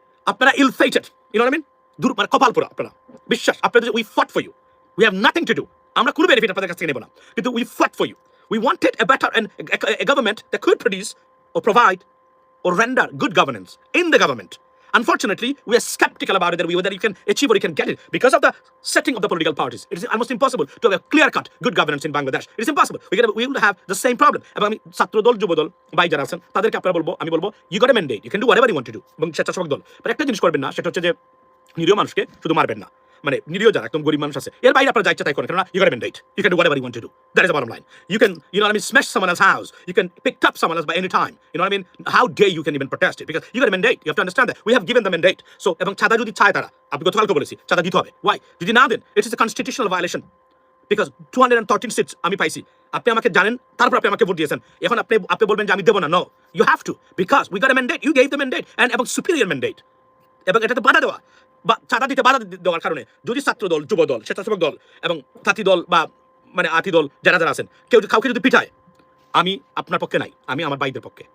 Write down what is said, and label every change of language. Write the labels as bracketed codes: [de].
[bn] আপনারা [en] ill fated, you know what I mean, [bn] মানে কপাল পোড়া আপনারা। বিশ্বাস আপনাদের, [en] we fought for you, we have nothing to do, [bn] আমরা কোনো বেনিফিট আপনাদের কাছ থেকে নেব না, কিন্তু [en] We fought for you. We wanted a better and a government that could produce or provide or render good governance in the government. Unfortunately, we are skeptical about it, whether you can achieve or you can get it because of the setting of the political parties. It is almost impossible to have a clear-cut good governance in Bangladesh. It is impossible. We will have the same problem. [bn] এবং আমি ছাত্রদল যুবদল ভাই যারা আছেন তাদেরকে আপনারা আমি বলবো [en] you got a mandate, you can do whatever you want to do. [bn] এবং স্বেচ্ছাসেবক দল, but একটা জিনিস করবেন না, সেটা হচ্ছে যে নিরীহ মানুষকে শুধু মারবেন না, মানে নিরীহ যারা একদম গরিব মানুষ আছে এর বাইরে আপনারা যা ইচ্ছা তাই করেন, কেননা [en] you got a mandate, you can do whatever you want to do. That is the bottom line. You can, you know what I mean, smash someone else's house, you can pick up someone else by any time, you know what I mean. How dare you can even protest it, because you got a mandate. You have to understand that we have given the mandate. [bn] So এবং চাঁদা যদি চায় তারা, আপনি গতকালকে বলেছি চাঁদা দিতে হবে। [en] Why? [bn] যদি না দেন, [en] it is a constitutional violation, because [bn] 213 seats আমি পাইছি, আপনি আমাকে জানেন, তারপর আপনি আমাকে ভোট দিয়েছেন, এখন আপনি বলবেন যে আমি দেব না। [en] No, you have to, because we got a mandate, you gave the mandate, and [bn] এবং [en] superior mandate, [bn] এবং এটাতে বাধা দেওয়া বা চাঁদা দিতে বাধা দেওয়ার কারণে যদি ছাত্রদল, যুবদল, স্বেচ্ছাসেবক দল এবং জাতি দল বা মানে আতি দল যারা আছেন কাউকে যদি পিঠায়, আমি আপনার পক্ষে নাই, আমি আমার ভাইদের পক্ষে।